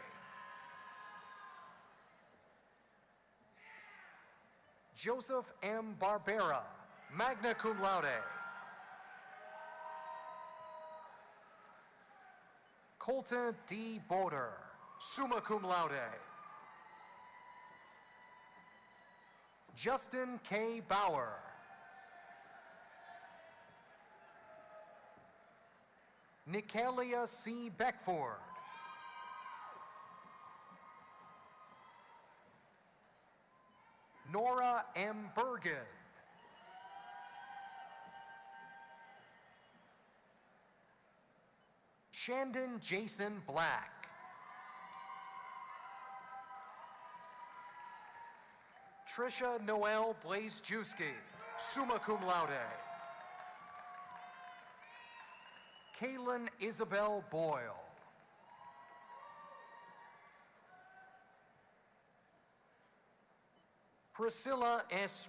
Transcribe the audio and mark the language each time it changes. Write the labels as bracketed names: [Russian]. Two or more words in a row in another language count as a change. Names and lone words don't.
[English] Joseph M. [Latin] Barbera, magna cum laude. [English] Colton D. [Latin] Boder, summa cum laude. [English] Justin K. Bauer. Nicalia C. Beckford. Nora M. Bergen. Shandon Jason Black. Trisha Noel Blazejewski, [Latin] summa cum laude. [English] Kaylin Isabel Boyle. Priscilla S.